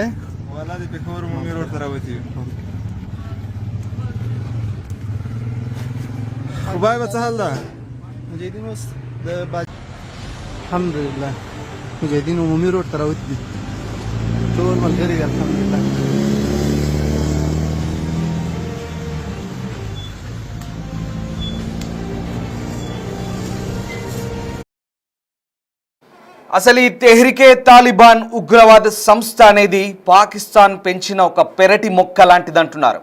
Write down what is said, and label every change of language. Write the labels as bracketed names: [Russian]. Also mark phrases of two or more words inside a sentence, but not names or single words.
[Pashto] والا د پېښور عمومي روډ ته راوتی خدای به څه حال ده مجاهدین اوس د [Arabic] الحمد لله [Pashto] مجاهدین عمومي روډ ته راوتی ټول ملګری [Arabic] الحمد لله [Telugu] అసలు ఈ తెహ్రీకే తాలిబాన్ ఉగ్రవాద సంస్థ అనేది పాకిస్తాన్ పెంచిన ఒక పెరటి మొక్క లాంటిదంటున్నారు.